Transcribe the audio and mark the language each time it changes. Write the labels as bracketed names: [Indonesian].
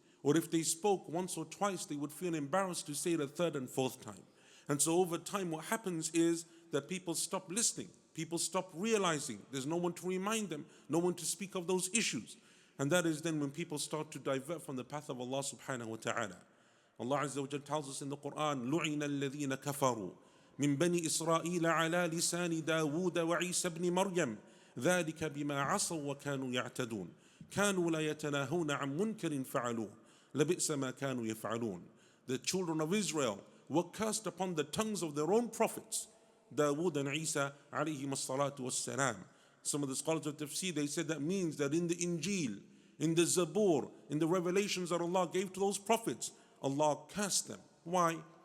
[English] Or if they spoke once or twice, they would feel embarrassed to say it a third and fourth time. And so over time, what happens is that people stop listening. People stop realizing. There's no one to remind them, no one to speak of those issues. And that is then when people start to divert from the path of Allah subhanahu wa ta'ala. Allah Azza wa Jalla tells us in the Quran, [Arabic] لُعِنَ الَّذِينَ كَفَرُوا مِن بَنِي إِسْرَائِيلَ عَلَى لِسَانِ دَاوُودَ وَعِيسَى بْنِ مَرْيَمَ ذَلِكَ بِمَا عَصَوا وَكَانُوا يَعْتَدُونَ كَانُوا لَا يَتَنَاهُونَ عَن مُنْكَرٍ فَعَلُوهُ لَبِئْسَ مَا كَانُوا يَفْعَلُونَ. [English] The children of Israel were cursed upon the tongues of their own prophets, Dawood and Isa alayhim as-salatu was-salam. Some of the scholars of tafsir, they said that means that in the Injil, in the Zabur, in the revelations that Allah gave to those prophets, Allah cursed them. Why?